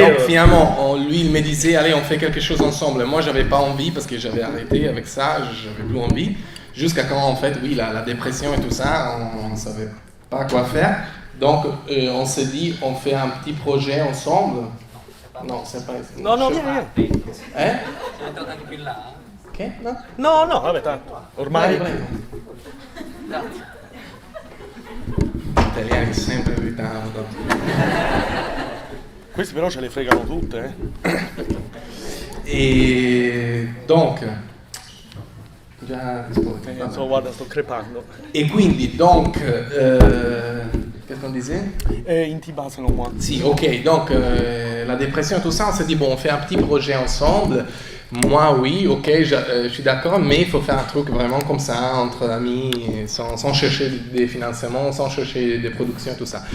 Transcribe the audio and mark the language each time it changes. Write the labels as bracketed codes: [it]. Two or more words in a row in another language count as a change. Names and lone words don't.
[fr] Donc finalement, lui, il me disait, allez, on fait quelque chose ensemble. Moi, j'avais pas envie parce que j'avais arrêté avec ça, j'avais plus envie. Jusqu'à quand, en fait, oui, la dépression et tout ça, on ne savait pas quoi faire. Donc, on s'est dit, on fait un petit projet ensemble. Non, c'est pas... [it] No, no, via. Eh? Che? No? No, no, vabbè, tanto. Ormai... Prego. Gli italiani sempre in ritardo. Questi però ce le fregano tutte, E donc, già rispondi. Non so, guarda, sto crepando. E quindi, [fr] donc, qu'est-ce qu'on disait? Intiba, selon moi. Si, ok, donc la dépression, tout ça, on s'est dit, bon, on fait un petit projet ensemble. Moi, oui, ok, je suis d'accord, mais il faut faire un truc vraiment comme ça, entre amis, sans chercher des financements, sans chercher des productions, tout ça.